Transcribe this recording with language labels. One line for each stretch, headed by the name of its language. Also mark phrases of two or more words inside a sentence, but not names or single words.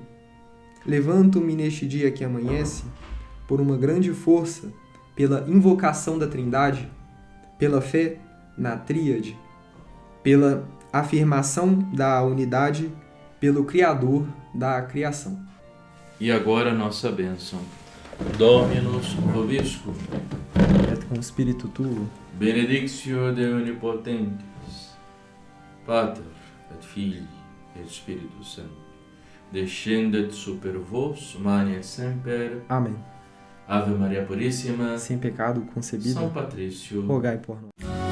Portuguese: Levanto-me neste dia que amanhece, por uma grande força, pela invocação da Trindade, pela fé na Tríade, pela afirmação da unidade, pelo Criador da criação. E agora a nossa bênção.
Latin: Dominus vobiscum. Et com Spiritu tuo. Benedictio de Onipotens, Pater et Filii et Spiritus Sancti, descendet super vos, mane semper.
Portuguese: Amém. Ave Maria Puríssima, Sem pecado concebido, São Patrício, rogai por nós.